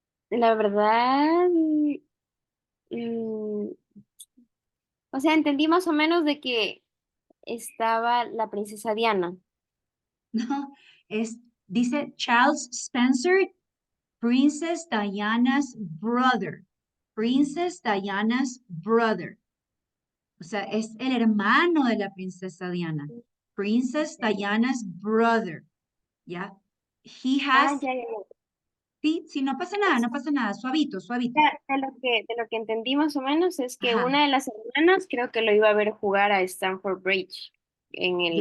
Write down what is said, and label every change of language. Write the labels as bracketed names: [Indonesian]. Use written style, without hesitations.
[Spanish] La verdad, o sea, entendí más o menos de que estaba la princesa Diana. No, dice [English] Charles Spencer, Princess Diana's brother. Princess Diana's brother. [Spanish] O sea, es el hermano de la princesa Diana. [English] Princess Diana's brother. ¿Ya? He has, [Spanish] ya. Sí, sí, no pasa nada, suavito, suavito. De lo que entendí más o menos es que Ajá. una de las hermanas creo que lo iba a ver jugar a Stamford Bridge en el